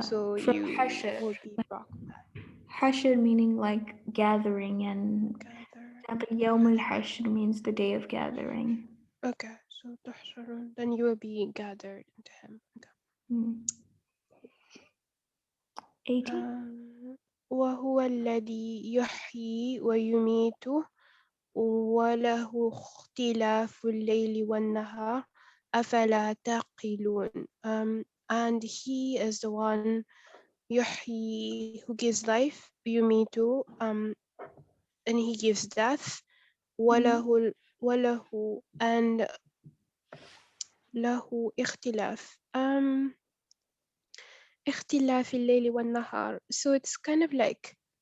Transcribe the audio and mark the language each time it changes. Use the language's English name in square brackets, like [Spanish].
[English] So From you hashr. will be brought back. Hashr meaning like gathering, and example, Yawm al-Hashr means the day of gathering. Okay, so [Arabic] تحشرون, [English] then you will be gathered into him. Okay. 80. [Arabic] وهو الذي يحيي ويميت وله اختلاف الليل والنهار أفلا تعقلون. [English] And he is the one [Arabic] يحيي, [English] who gives life, [Arabic] يميت, [English] and he gives death, [Arabic] وله [English] and [Arabic] له اختلاف, اختلاف الليل والنهار. [English] So it's kind of like